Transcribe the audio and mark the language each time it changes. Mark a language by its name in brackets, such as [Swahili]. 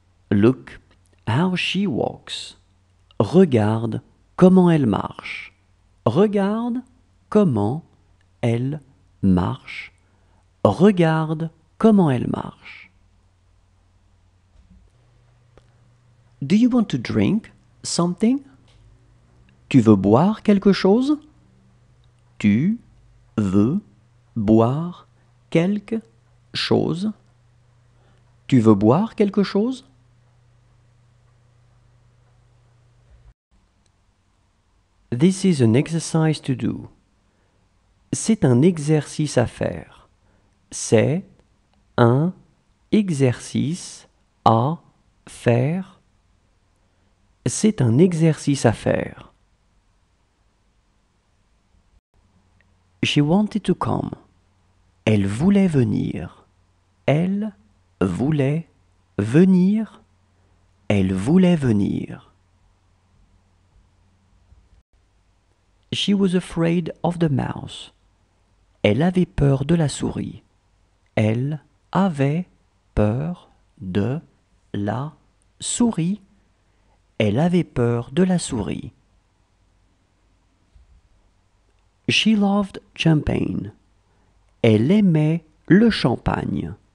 [English] Look how she walks. [French] Regarde comment elle marche. Regarde comment elle marche. Regarde comment elle marche. [English] Do you want to drink something? [French] Tu veux boire quelque chose? Tu veux boire quelque chose? Tu veux boire quelque chose? [English] This is an exercise to do. [French] C'est un exercice à faire. C'est un exercice à faire. C'est un exercice à faire. [English] She wanted to come. [French] Elle voulait venir. Elle voulait venir. Elle voulait venir. [English] She was afraid of the mouse. [French] Elle avait peur de la souris. Elle avait peur de la souris. Elle avait peur de la souris. [English] She loved champagne. [French] Elle aimait le champagne.